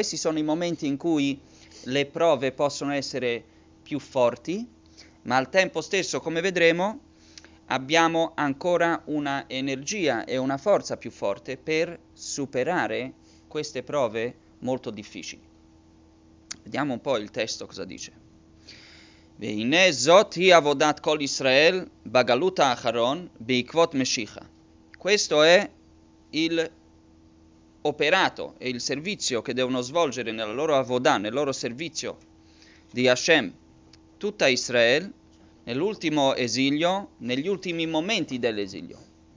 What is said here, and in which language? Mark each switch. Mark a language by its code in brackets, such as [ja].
[it] Questi sono i momenti in cui le prove possono essere più forti, ma al tempo stesso, come vedremo, abbiamo ancora una energia e una forza più forte per superare queste prove molto difficili. Vediamo un po' il testo cosa dice. [he] והנה זאת היא עבודת כל ישראל בגלות האחרון בעקבות משיחה. [it] Questo è il operato e il servizio che devono svolgere nella loro avodà, nel loro servizio di Hashem, tutta Israele, nell'ultimo esilio, negli ultimi momenti dell'esilio.